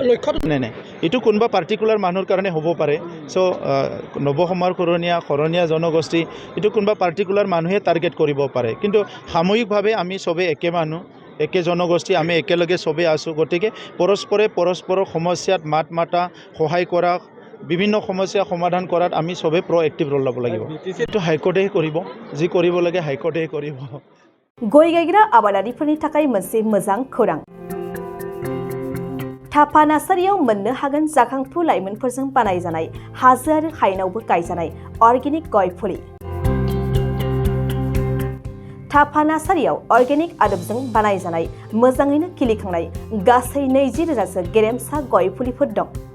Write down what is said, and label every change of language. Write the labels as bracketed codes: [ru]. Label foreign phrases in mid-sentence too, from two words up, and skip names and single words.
[as] নাই এইটো কোনোবা পাৰ্টিকুলাৰ মানুহৰ কাৰণে হ'ব পাৰে। চ' নৱসমাৰ শৰণীয়া জনগোষ্ঠী এইটো কোনোবা পাৰ্টিকুলাৰ মানুহে টাৰ্গেট কৰিব পাৰে, কিন্তু সামূহিকভাৱে আমি চবে একে মানুহ, একে জনগোষ্ঠী, আমি একেলগে চবেই আছোঁ। গতিকে পৰস্পৰৰ সমস্যাত মাত মাতা, সহায় কৰা, বিভিন্ন সমস্যা সমাধান কৰাত আমি চবেই [en] proactive role [as] ল'ব লাগিব। এইটো হাইকোৰ্টেহে কৰিব, যি কৰিব লাগে হাইকোৰ্টেহে কৰিব। [brx] गय गायग्रा आबादारिफोरनि थाखाय मोनसे मोजां खौरां। थापा नार्सारियाव मोननो हागोन जाखांफु लाइमोनफोरजों बानायजानाय हाजो आरो हायेनावबो गायजानाय अर्गेनिक गय फुलि। थापा नार्सारियाव अर्गेनिक आदबजों बानायजानाय मोजाङैनो खिलिखांनाय गासै 20,000सो गेरेमसा गय फुलिफोर दं।